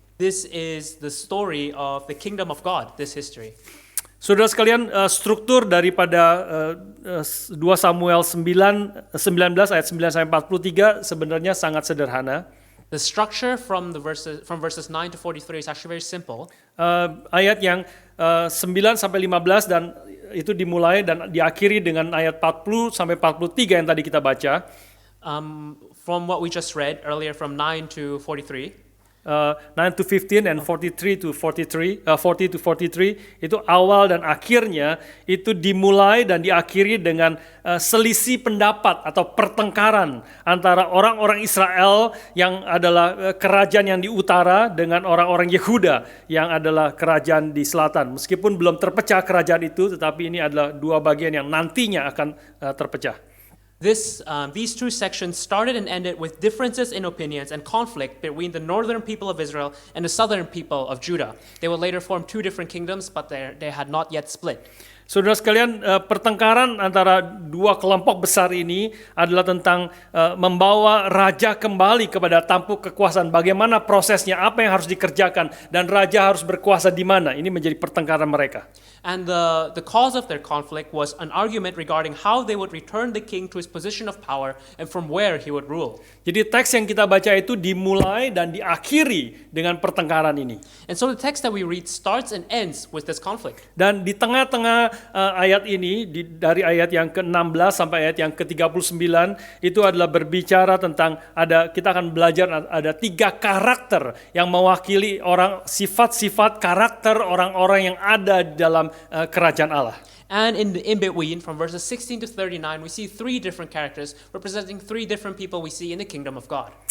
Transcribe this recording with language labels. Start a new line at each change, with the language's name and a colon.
English: This is the story of the kingdom of God, this history.
Indonesian: Saudara sekalian, struktur daripada 2 Samuel 19 ayat 9 sampai 43 sebenarnya sangat sederhana.
English: The structure from verses 9 to 43 is actually very simple.
Indonesian: Ayat yang 9 sampai 15 dan itu dimulai dan diakhiri dengan ayat 40 sampai 43 yang tadi kita baca.
English: From what we just read earlier from 9 to 43. 9 to 15 and 43 to 43,
Indonesian: 40 to 43 itu awal dan akhirnya itu dimulai dan diakhiri dengan selisih pendapat atau pertengkaran antara orang-orang Israel yang adalah kerajaan yang di utara dengan orang-orang Yehuda yang adalah kerajaan di selatan. Meskipun belum terpecah kerajaan itu, tetapi ini adalah dua bagian yang nantinya akan terpecah.
English: These two sections started and ended with differences in opinions and conflict between the northern people of Israel and the southern people of Judah. They would later form two different kingdoms, but they had not yet split.
Indonesian: Saudara sekalian, pertengkaran antara dua kelompok besar ini adalah tentang membawa raja kembali kepada tampuk kekuasaan. Bagaimana prosesnya, apa yang harus dikerjakan, dan raja harus berkuasa di mana. Ini menjadi pertengkaran mereka.
English: And the cause of their conflict was an argument regarding how they would return the king to his position of power and from where he would rule.
Indonesian: Jadi teks yang kita baca itu dimulai dan diakhiri dengan pertengkaran ini.
English: And so the text that we read starts and ends with this conflict.
Indonesian: Dan di tengah-tengah ayat ini, dari ayat yang ke-16 sampai ayat yang ke-39, itu adalah berbicara tentang kita akan belajar ada 3 karakter yang mewakili sifat-sifat karakter orang-orang yang ada di dalam kerajaan Allah.
English: And in between, from verses 16 to 39, we see 3 different characters representing 3 different people we see in the kingdom of God.